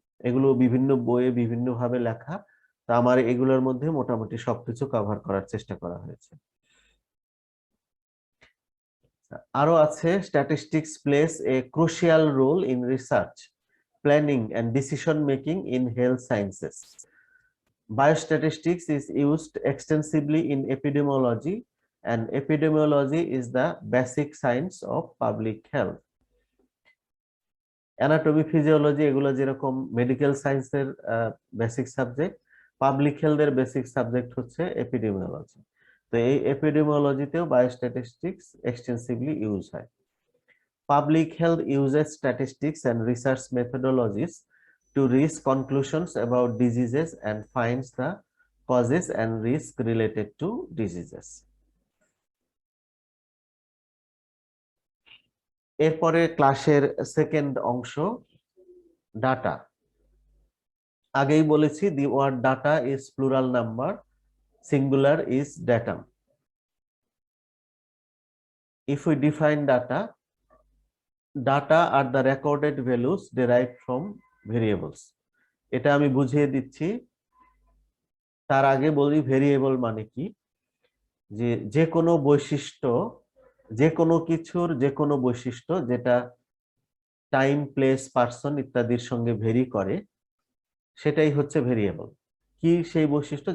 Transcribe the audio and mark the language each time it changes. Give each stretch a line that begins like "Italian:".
Bangla: এগুলো বিভিন্ন বইয়ে বিভিন্ন ভাবে লেখা, তো আমার এগুলোর মধ্যে মোটামুটি সবকিছু কভার করার চেষ্টা করা হয়েছে। আরো আছে,
English: Statistics plays a crucial role in research, planning and decision making in health sciences. Biostatistics is used extensively in epidemiology, and epidemiology is the basic science of public health.
Bangla: Anatomy, physiology এগুলো যেরকম medical সায়েন্সের basic subject, public হেলথের basic subject হচ্ছে epidemiology. তো এই এপিডেমিওলজিতেও biostatistics extensively use হয়।
English: Public health uses statistics and research methodologies to reach conclusions about diseases and finds the causes and risk related to diseases.
Bangla: এরপরে ক্লাসের সেকেন্ড অংশ, data. আগেই বলেছি
English: The word data is plural number, singular is data. If we define data, data are the recorded values derived from variables.
Bangla: এটা আমি বুঝিয়ে দিচ্ছি, তার আগে বলি ভেরিয়েবল মানে কি। যে কোনো বৈশিষ্ট্য, যে কোনো কিছুর যে কোনো বৈশিষ্ট্য যেটা টাইম, প্লেস, পার্সন ইত্যাদির সঙ্গে ভেরি করে, সেটাই হচ্ছে ভেরিয়েবল। কি সেই বৈশিষ্ট্য?